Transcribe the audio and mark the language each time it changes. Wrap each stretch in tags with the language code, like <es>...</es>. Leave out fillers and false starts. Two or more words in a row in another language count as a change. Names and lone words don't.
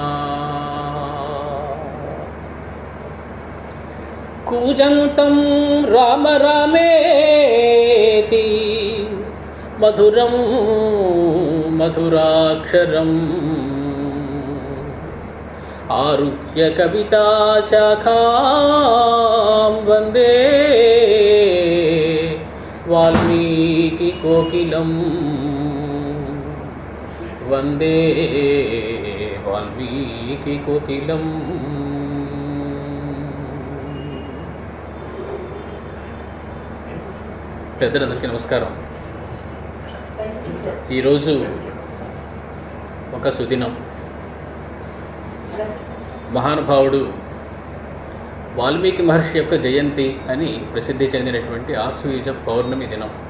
<sa>कूजन्तं राम रामेति मधुरं मधुराक्षरम् आरुह्य कविताशाखां वन्दे वाल्मीकिकोकिलं वन्दे वाल्मीकिकोकिलम्।</sa> <te>పెద్దలందరికీ నమస్కారం. ఈరోజు ఒక సుదినం. మహానుభావుడు వాల్మీకి మహర్షి యొక్క జయంతి అని ప్రసిద్ధి చెందినటువంటి ఆశ్వయుజ పౌర్ణమి దినం.</te>